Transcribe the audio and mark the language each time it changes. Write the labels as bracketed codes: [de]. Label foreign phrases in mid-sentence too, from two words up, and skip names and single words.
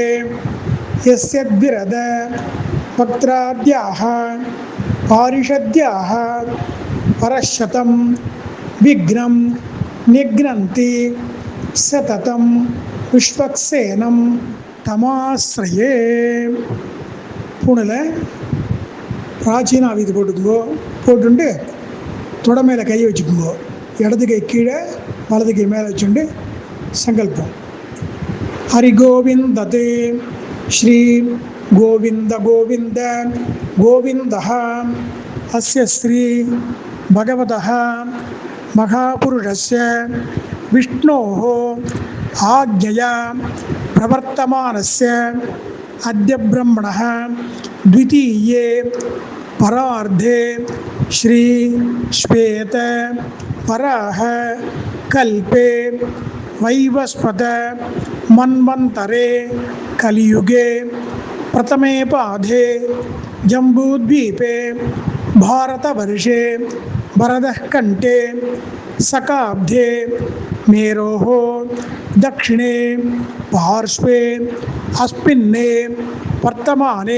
[sa] यस्यद्विरद वक्त्राद्याः पारिषद्याः परशतं विघ्नं निघ्नन्ति सततं विश्वक्सेनं तमाश्रये. [ta] பூணில் பிராச்சீன ஆவிது போட்டுக்குங்கோ. போட்டுண்டு தொட மேலே கையை வச்சுக்குங்கோ. இடது கை கீழே வலது கை மேலே வச்சுண்டு சங்கல்பம். [sa] हरि गोविन्दते श्री गोविन्द गोविन्द गोविन्दः अस्य श्री भगवतः महापुरुषस्य विष्णोः आज्ञया प्रवर्तमानस्य अद्य ब्रह्मणः द्वितीये परार्धे श्री श्वेत वराह कल्पे वैवस्वत मन्वन्तरे कलियुगे प्रथमे पाधे जम्बूद्वीपे भारतवर्षे भरतः कण्ठे सकाब्धे मेरोः दक्षिणे पार्श्वे अस्मिन्ने वर्तमाने